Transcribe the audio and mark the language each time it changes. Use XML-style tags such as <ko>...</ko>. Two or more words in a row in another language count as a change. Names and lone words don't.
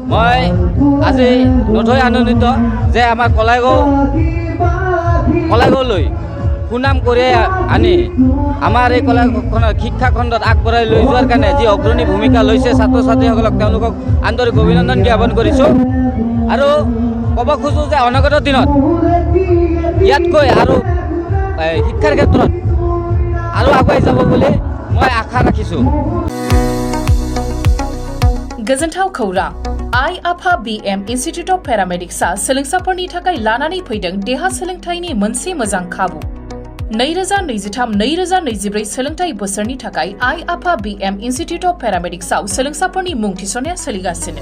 <as>মই আজি নথৈ আনন্দিত যে আমাৰ কলাইগাঁৱলৈ সুনাম কঢ়িয়াই আনি আমাৰ এই কলাইগাঁওখনৰ শিক্ষা খণ্ডত আগবঢ়াই লৈ যোৱাৰ কাৰণে যি অগ্ৰণী ভূমিকা লৈছে ছাত্ৰ ছাত্ৰীসকলক তেওঁলোকক আন্তৰিক অভিনন্দন জ্ঞাপন কৰিছোঁ আৰু ক'ব খোজোঁ যে অনাগত দিনত ইয়াতকৈ আৰু শিক্ষাৰ ক্ষেত্ৰত আৰু আগুৱাই যাব বুলি মই আশা ৰাখিছোঁ।</as> <brx>गोजोनथाव खौरां आइ आफा BM इन्स्टिट्यूट अफ पेरामेडिक्सआ सोलोंसाफोरनि थाखाय लानानै फैदों देहा सोलोंथायनि मोनसे मोजां खाबु। 2023-2024 सोलोंथाय बोसोरनि थाखाय आइ आफा BM इन्स्टिट्यूट अफ पेरामेडिक्सआव सोलोंसाफोरनि मुं थिसननाया सोलिगासिनो।</brx>